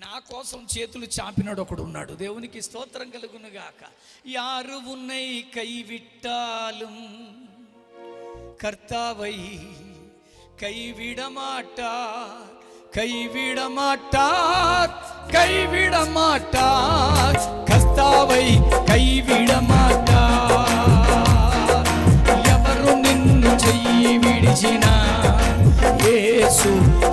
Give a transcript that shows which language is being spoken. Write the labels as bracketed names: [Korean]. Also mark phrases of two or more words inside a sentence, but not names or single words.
[Telugu] కోసం చేతులు చాపినాడు ఒకడు ఉన్నాడు. దేవునికి స్తోత్రం కలుగునుగాక. [Tamil] யாரு உன்னை கைவிட்டாலும் கர்த்தாவை கைவிட மாட்டார், கைவிட மாட்டார், கைவிட மாட்டார், கர்த்தாவை கைவிட மாட்டார். [Telugu] ఎవరు నిన్ను చెయ్యి విడిచినా యేసు